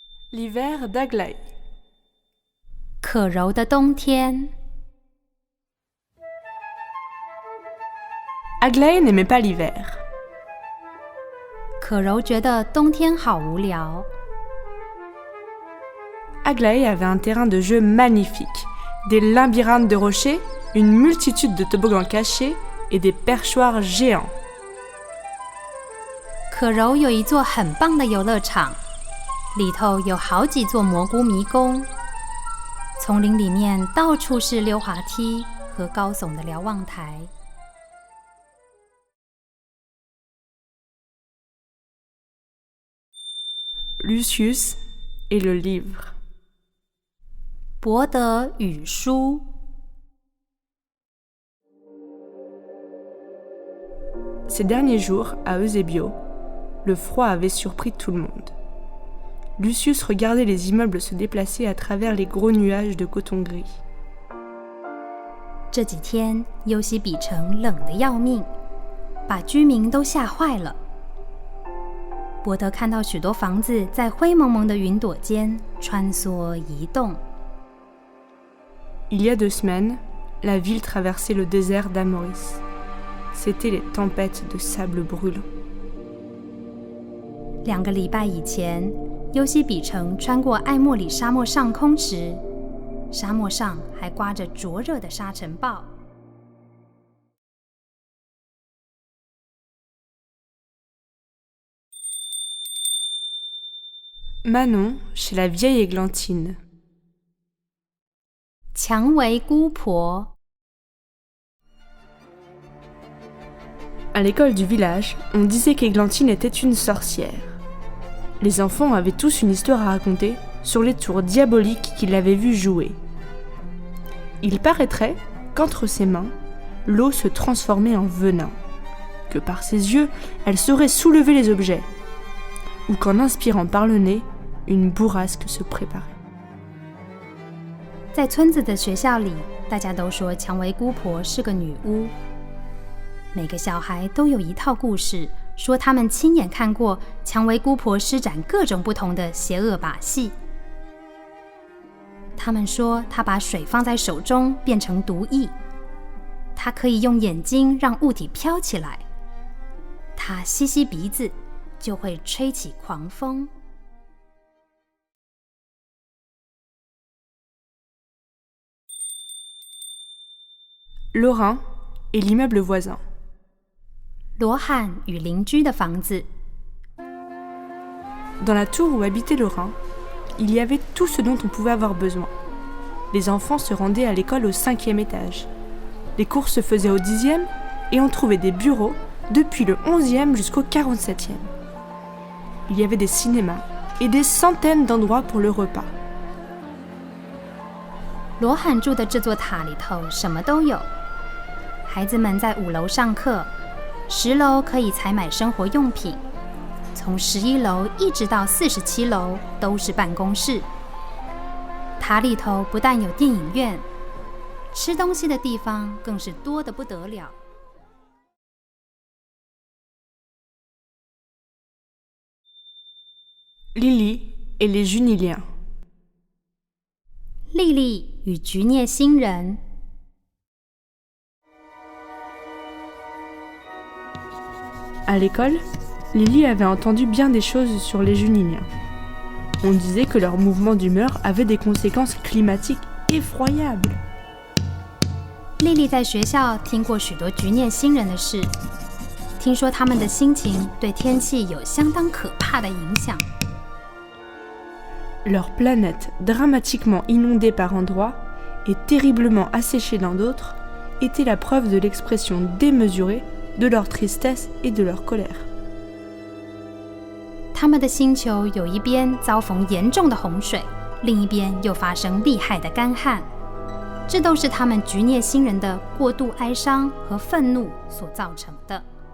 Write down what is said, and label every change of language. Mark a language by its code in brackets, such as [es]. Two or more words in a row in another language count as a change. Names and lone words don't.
[fr] L'hiver d'Aglaé. [zh] 可柔的冬天。 [fr] Aglaé n'aimait pas l'hiver. [zh] 可柔觉得冬天好无聊。 [fr] Aglaé avait un terrain de jeu magnifique, des labyrinthes de rochers, une multitude de toboggans cachés et des perchoirs géants. [zh] 可柔有一座很棒的游乐场，里头有好几座蘑菇迷宫，丛林里面到处是溜滑梯和高耸的瞭望台。 [fr] Lucius et le livre. [zh] 博德与书。 [fr] Ces derniers jours, à Eusebio, le froid avait surpris tout le monde. Lucius regardait les immeubles se déplacer à travers les gros nuages de coton gris. [zh] 这几天，优西比城冷得要命，把居民都吓坏了。伯德看到许多房子在灰蒙蒙的云朵间穿梭移动。 [fr] Il y a 2 semaines, la ville traversait le désert d'Amoris. C'étaient les tempêtes de sable brûlant. [zh] 2 个礼拜以前，优西比城穿过艾莫里沙漠上空时，沙漠上还刮着灼热的沙尘暴。 [fr] Manon, chez la vieille Églantine. [zh] 蔷薇姑婆。 [fr] À l'école du village, on disait qu'Églantine était une sorcière. Les enfants avaient tous une histoire à raconter sur les tours diaboliques qu'ils l'avaient vue jouer. Il paraîtrait qu'entre ses mains, l'eau se transformait en venin, que par ses yeux, elle saurait soulever les objets, ou qu'en inspirant par le nez, une bourrasque se préparait. [zh] 在村子的学校里，大家都说蔷薇姑婆是个女巫。每个小孩都有一套故事，说他们亲眼看过蔷薇姑婆施展各种不同的邪恶把戏。他们说她把水放在手中变成毒液，她可以用眼睛让物体飘起来，她吸吸鼻子就会吹起狂风。 [fr] Lorrain et l'immeuble voisin. [zh] 罗汉与邻居的房子。 [fr] Dans la tour où habitait Lorrain, il y avait tout ce dont on pouvait avoir besoin. Les enfants se rendaient à l'école au 5e étage. Les cours se faisaient au 10e et on trouvait des bureaux depuis le 11e jusqu'au 47e. Il y avait des cinémas et des centaines d'endroits pour le repas. [zh] 罗汉住的这座塔里头什么都有，孩子们在5楼上课，10楼可以采买生活用品，从11楼一直到47楼都是办公室。塔里头不但有电影院，吃东西的地方更是多得不得了。 [fr] Lily et les Juniliens. [zh] 莉莉与菊涅星人。 [fr] À l'école, Lily avait entendu bien des choses sur les Juniliens. On disait que leur mouvement d'humeur avait des conséquences climatiques effroyables. [zh] 莉莉在学校听过许多菊涅星人的事，听说他们的心情对天气有相当可怕的影响。 [fr] Leur planète, dramatiquement inondée par endroits et terriblement asséchée dans d'autres, était la preuve de l'expression démesurée de leur tristesse et de leur colère. [zh] 他们的星球有一边遭逢严重的洪水，另一边又发生厉害的干旱，这都是他们菊涅星人的过度哀伤和愤怒所造成的。